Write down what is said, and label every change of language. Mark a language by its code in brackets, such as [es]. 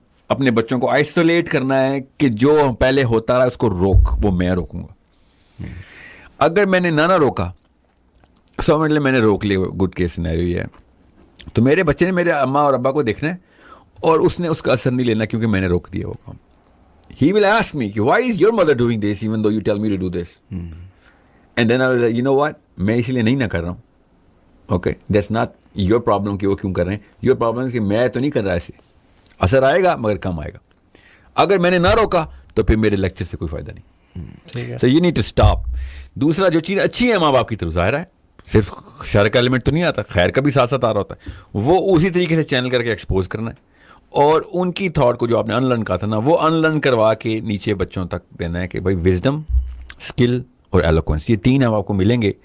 [ur] اپنے بچوں کو آئسولیٹ کرنا ہے کہ جو پہلے ہوتا رہا اس کو روک, وہ میں روکوں گا. اگر میں نے نہ روکا, سو مطلب میں نے روک لیا, [en] good case scenario [ur] یہ ہے, تو میرے بچے نے میرے اماں اور ابا کو دیکھنا ہے اور اس نے اس کا اثر نہیں لینا کیونکہ میں نے روک دیا وہ کام. [en] He will ask me, why is your mother doing this even though you tell me to do this? And then I was like, you know what, [ur] میں اسی لیے نہیں نہ کر رہا ہوں. [en] Okay, that's not your problem [ur] کہ وہ کیوں کر رہے ہیں. [en] Your problem is [ur] کہ میں تو نہیں کر رہا ایسے. اثر آئے گا مگر کم آئے گا. اگر میں نے نہ روکا تو پھر میرے لیکچر سے کوئی فائدہ نہیں. [en] So you need to stop. [ur] دوسرا جو چیز اچھی ہے ماں باپ کی طرف ظاہر ہے, صرف شر کا ایلیمنٹ تو نہیں آتا, خیر کا بھی ساتھ ساتھ آ رہا ہوتا ہے, وہ اسی طریقے سے چینل کر کے ایکسپوز کرنا ہے اور ان کی تھاٹ کو جو آپ نے ان لرن کہا تھا نا, وہ ان لرن کروا کے نیچے بچوں تک دینا ہے کہ بھائی وزڈم, اسکل اور ایلوکوینس, یہ تین آپ کو ملیں گے.